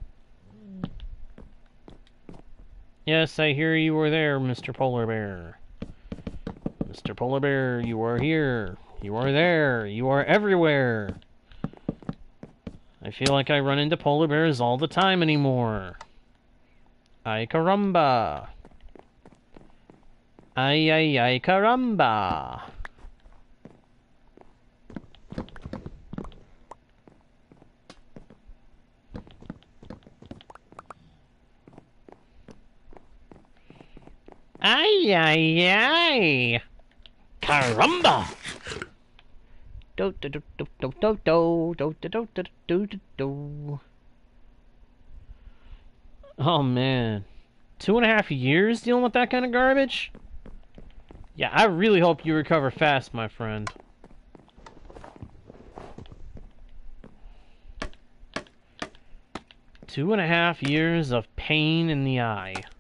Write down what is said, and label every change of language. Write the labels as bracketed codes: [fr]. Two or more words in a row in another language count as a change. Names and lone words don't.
[en] Yes, I hear you were there, Mr. Polar Bear. Mr. Polar Bear, you are here. You are there. You are everywhere. I feel like I run into polar bears all the time anymore. [es] Ay caramba. Ay ay ay caramba. Ay ay ay. Caramba. Do do do do do do do do do do do do do. [en] Oh man, 2.5 years dealing with that kind of garbage? Yeah, I really hope you recover fast, my friend. Two and a half years of pain in the eye.